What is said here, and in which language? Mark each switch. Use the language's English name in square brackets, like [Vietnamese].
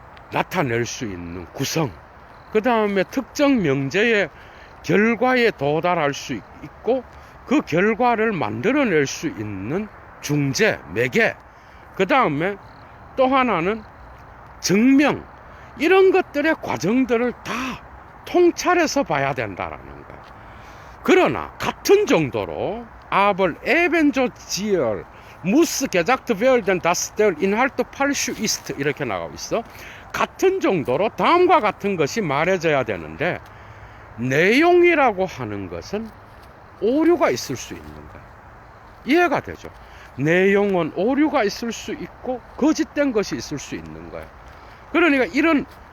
[Korean] 나타낼 수 있는 구성, 그 다음에 특정 명제의 결과에 도달할 수 있고 그 결과를 만들어낼 수 있는 중재, 매개, 그 다음에 또 하나는 증명, 이런 것들의 과정들을 다 통찰해서 봐야 된다라는 거예요. 그러나 같은 정도로 [German] aber ebenso sehr muss gesagt werden, dass der Inhalt falsch ist, [Korean] 이렇게 나가고 있어. 같은 정도로 다음과 같은 것이 말해져야 되는데, 내용이라고 하는 것은 오류가 있을 수 있는 거예요. 이해가 되죠? 내용은 오류가 있을 수 있고 거짓된 것이 있을 수 있는 거예요. 그러니까 이런